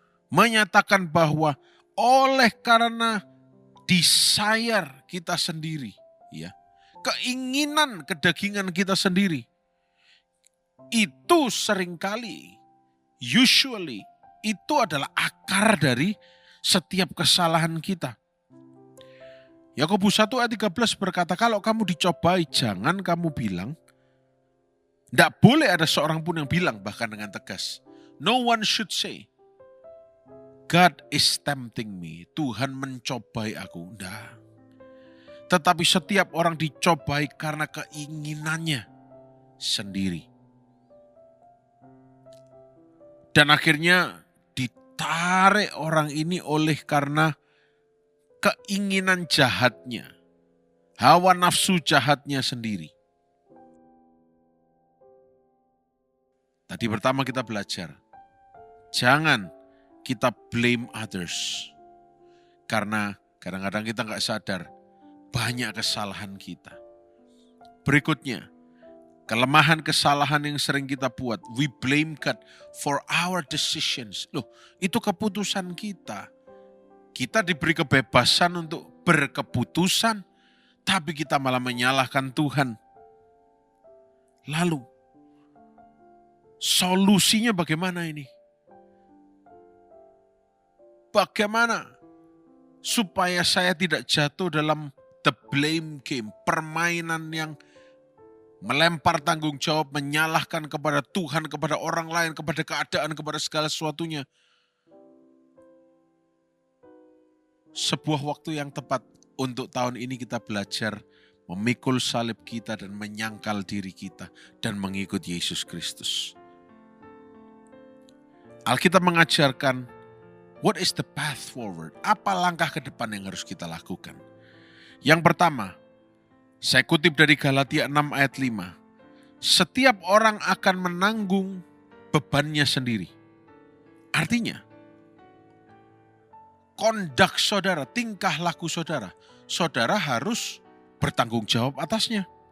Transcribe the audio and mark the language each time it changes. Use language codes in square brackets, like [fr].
[id] Menyatakan bahwa oleh karena desire kita sendiri, ya, keinginan kedagingan kita sendiri, itu seringkali, usually, itu adalah akar dari setiap kesalahan kita. Yakobus 1 ayat 13 berkata, kalau kamu dicobai, jangan kamu bilang, tidak boleh ada seorang pun yang bilang, bahkan dengan tegas. [en] No one should say, God is tempting me. [id] Tuhan mencobai aku. Tidak. Tetapi setiap orang dicobai karena keinginannya sendiri. Dan akhirnya ditarik orang ini oleh karena keinginan jahatnya. Hawa nafsu jahatnya sendiri. Tadi pertama kita belajar. Jangan kita [en] blame others. [id] Karena kadang-kadang kita nggak sadar banyak kesalahan kita. Berikutnya, kelemahan kesalahan yang sering kita buat. [en] We blame God for our decisions. [id] Loh, itu keputusan kita. Kita diberi kebebasan untuk berkeputusan, tapi kita malah menyalahkan Tuhan. Lalu, solusinya bagaimana ini? Bagaimana supaya saya tidak jatuh dalam [en] the blame game, [id] permainan yang melempar tanggung jawab, menyalahkan kepada Tuhan, kepada orang lain, kepada keadaan, kepada segala sesuatunya. Sebuah waktu yang tepat untuk tahun ini kita belajar memikul salib kita dan menyangkal diri kita dan mengikut Yesus Kristus. Alkitab mengajarkan, [en] what is the path forward? [id] Apa langkah ke depan yang harus kita lakukan? Yang pertama, saya kutip dari Galatia 6 ayat 5. Setiap orang akan menanggung bebannya sendiri. Artinya, kondak saudara, tingkah laku saudara, saudara harus bertanggung jawab atasnya.